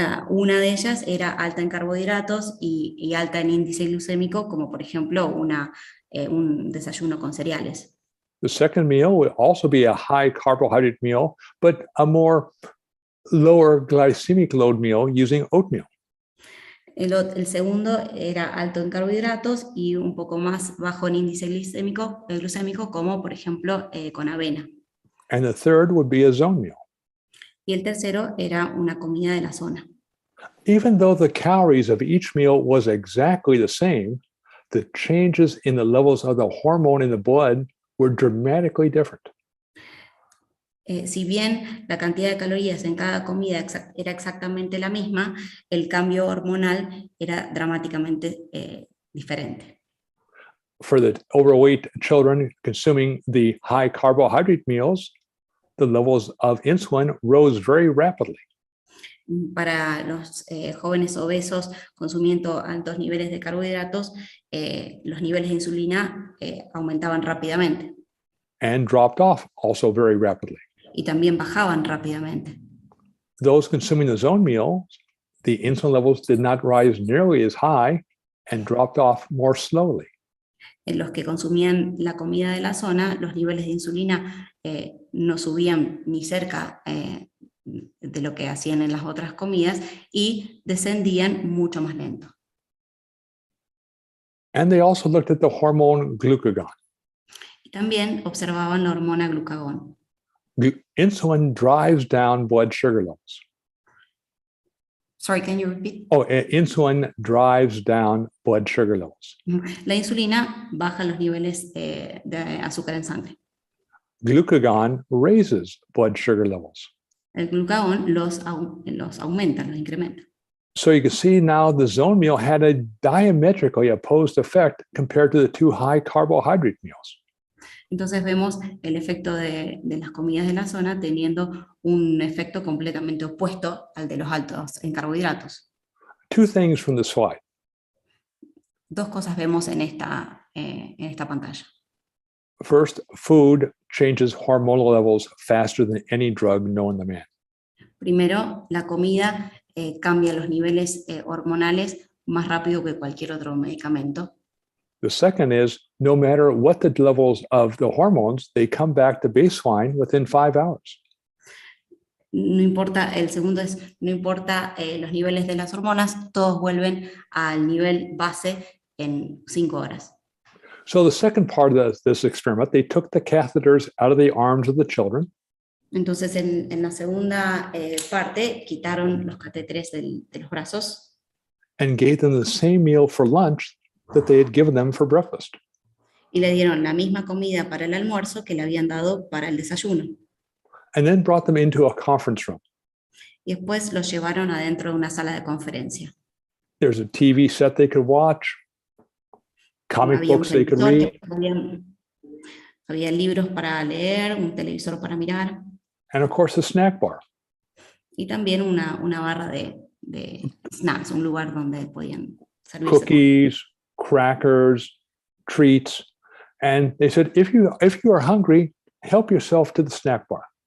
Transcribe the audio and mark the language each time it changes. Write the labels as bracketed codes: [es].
[es] Una de ellas era alta en carbohidratos y alta en índice glucémico, como por ejemplo un desayuno con cereales. [en] The second meal would also be a high carbohydrate meal, but a more lower glycemic load meal using oatmeal. [es] El segundo era alto en carbohidratos y un poco más bajo en índice glucémico, como por ejemplo con avena. [en] And the third would be a zone meal. [es] Y el tercero era una comida de la zona. [en] Even though the calories of each meal was exactly the same, the changes in the levels of the hormone in the blood were dramatically different. [es] Si bien la cantidad de calorías en cada comida era exactamente la misma, el cambio hormonal era dramáticamente diferente. [en] For the overweight children consuming the high carbohydrate meals, the levels of insulin rose very rapidly. [es] Para los jóvenes obesos consumiendo altos niveles de carbohidratos, los niveles de insulina aumentaban rápidamente. [en] And dropped off also very rapidly. [es] Y también bajaban rápidamente. [en] Those consuming the zone meals, the insulin levels did not rise nearly as high and dropped off more slowly. [es] En los que consumían la comida de la zona, los niveles de insulina no subían ni cerca de lo que hacían en las otras comidas y descendían mucho más lento. [en] And they also looked at the hormone glucagon. [es] Y también observaban la hormona glucagón. [en] Insulin drives down blood sugar levels. Sorry, can you repeat? Insulin drives down blood sugar levels. [es] La insulina baja los niveles de azúcar en sangre. [en] Glucagon raises blood sugar levels. [es] El glucagón los aumenta, los incrementa. [en] So you can see now the zone meal had a diametrically opposed effect compared to the two high carbohydrate meals. [es] Entonces vemos el efecto de las comidas de la zona teniendo un efecto completamente opuesto al de los altos en carbohidratos. [en] Two things from the slide. [es] Dos cosas vemos en esta pantalla. [en] First, food changes hormonal levels faster than any drug known to man. [es] Primero, la comida cambia los niveles hormonales más rápido que cualquier otro medicamento. [en] The second is, no matter what the levels of the hormones, they come back to baseline within 5 hours. [es] No importa, el segundo es, no importa los niveles de las hormonas, todos vuelven al nivel base en 5 horas. [en] So the second part of this experiment, they took the catheters out of the arms of the children. [es] Entonces, en la segunda parte, quitaron los catéteres de los brazos [en] And gave them the same meal for lunch that they had given them for breakfast. [es] y le dieron la misma comida para el almuerzo que le habían dado para el desayuno. [en] And then brought them into a conference room. [es] Y después los llevaron adentro de una sala de conferencia. [en] There's a TV set they could watch, comic [es] Había un [en] books they could [es] televisor [en] read, [es] había libros para leer, un televisor para mirar [en] and of course a snack bar. [es] y también una barra de snacks, un lugar donde podían servirse. [en] Cookies, crackers, treats. And they said, if you are hungry, help yourself to the snack bar.